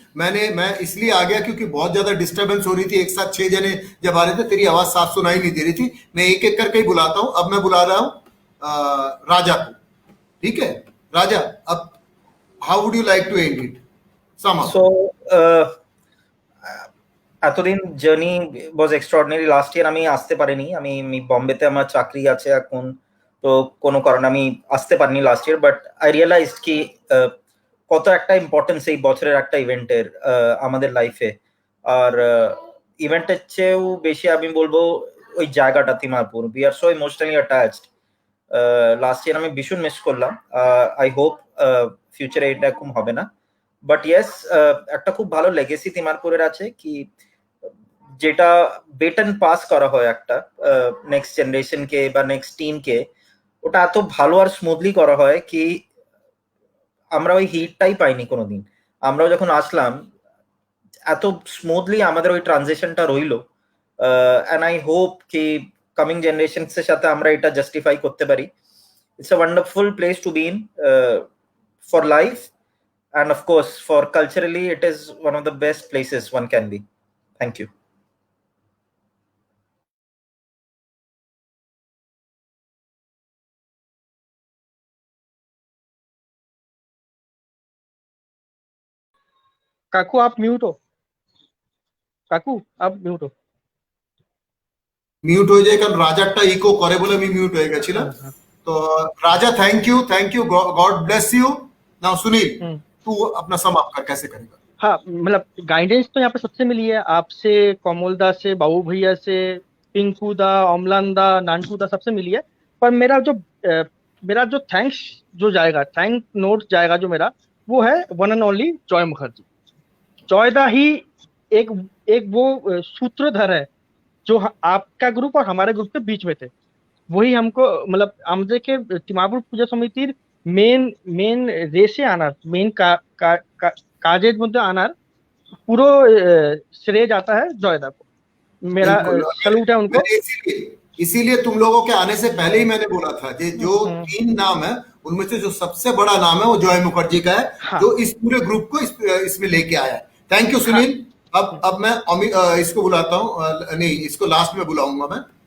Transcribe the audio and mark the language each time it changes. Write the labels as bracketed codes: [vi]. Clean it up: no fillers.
[hi] मैं इसलिए आ गया क्योंकि बहुत ज्यादा डिस्टरबेंस हो रही थी, एक साथ 6 जने जब आ रहे थे, तेरी आवाज साफ सुनाई नहीं दे रही थी। मैं एक एक करके ही बुलाता हूं। अब मैं बुला रहा हूं राजा को, ठीक है? [en] Raja, [hi] अब [en] How would you like to end it? [bn] এতদিন [en] Journey was extraordinary. [bn] লাস্ট ইয়ার আমি আসতে পারিনি, আমি বম্বেতে আমার চাকরি আছে এখন, তো কোনো কারণে আমি আসতে পারিনি last year. [en] but I realise [bn] কি কত একটা ইম্পর্টেন্স এই বছরের একটা ইভেন্টের আমাদের লাইফে। আর ইভেন্টের চেয়েও বেশি আমি বলবো ওই জায়গাটা তিমারপুর। [en] We are so emotionally attached. [bn] Last year আমি ভীষণ মিস করলাম। [en] I hope [bn] ফিউচারে এটা এরকম হবে না। [en] but yes, [bn] একটা খুব ভালো লেগেসি তিমারপুরের আছে কি যেটা বেটন পাস করা হয় একটা নেক্সট জেনারেশনকে বা নেক্সট টিমকে, ওটা এত ভালো আর স্মুথলি করা হয় কি আমরা ওই হিটটাই পাইনি কোনোদিন। আমরাও যখন আসলাম এত স্মুথলি আমাদের ওই ট্রানজিশনটা রইলো। [en] and I hope [bn] কি কামিং জেনারেশনস এর সাথে আমরা এটা জাস্টিফাই করতে পারি। [en] It's a wonderful place to be in for life, and of course for culturally it is one of the best places one can be. Thank you. [hi] কাকু आप mute हो, কাকু आप म्यूट हो। [bn] মিউট হয়ে যায় কারণ রাজারটা ইকো করে বলে আমি মিউট হয়ে গেছিলাম। তো রাজা [en] thank you, [hi] God bless you. [en] now [hi] Sunil, तू अपना [en] sum up [hi] कर कैसे करेगा? हाँ, मतलब गाइडेंस तो यहाँ पे सबसे मिली है, आपसे, कमल दा से, बाबू भैया से, पिंकू दा, अमलान दा, नानकू दा, सबसे मिली है। पर मेरा जो थैंक्स जो जाएगा, थैंक नोट जाएगा जो मेरा, वो है [en] one and only [hi] Joy Mukherjee. जॉयदा ही एक एक वो सूत्रधर है जो आपका ग्रुप और हमारे ग्रुप के बीच में थे। वही हमको मतलब [bn] আমাদের তিমাপুর পূজা সমিতির মেন রেসে আনার, মেন কাজের মধ্যে আনার পুরো [hi] श्रेय जाता है जॉयदा को। मेरा बिल्कुल। सैल्यूट है उनको। मैंने इसीलिए तुम लोगों के आने से पहले ही मैंने बोला था कि जो 3 नाम है उनमें से जो सबसे बड़ा नाम है वो जॉय मुखर्जी का है। हाँ। जो इस पूरे ग्रुप को इसमें लेके आया है। [en] thank you [hi] Sunil. अब मैं इसको बुलाता हूँ, नहीं इसको लास्ट में बुलाऊंगा मैं।